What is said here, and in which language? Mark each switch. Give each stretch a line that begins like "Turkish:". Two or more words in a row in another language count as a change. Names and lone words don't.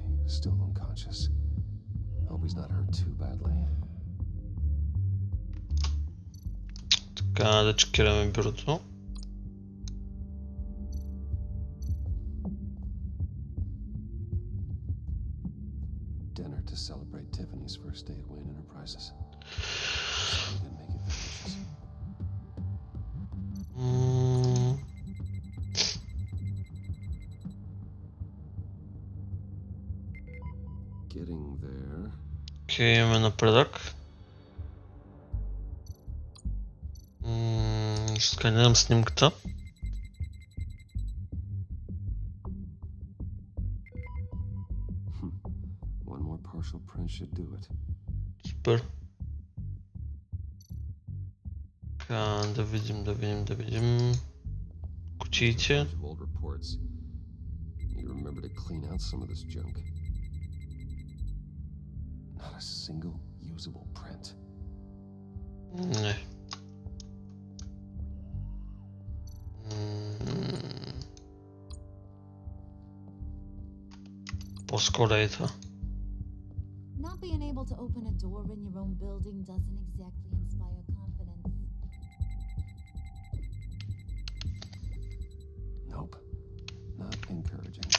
English: Still unconscious. Hope he's not hurt too badly.
Bulgarian: Така, да чекираме бюрото.
English: Dinner to celebrate Tiffany's first day at Wayne Enterprises. So we didn't make it delicious. Getting there.
Bulgarian: Окей, имаме напредък. Ще сканирам снимката.
English: One more partial print should do it.
Bulgarian: Супер. Така, да видим. Кутиите.
English: Bunch of old reports. You remember to clean out some of this junk. Not a single usable print.
Bulgarian: Не. По-скоро е това.
English: Not being able to open a door in your own building doesn't exactly inspire confidence. Nope. Not encouraging.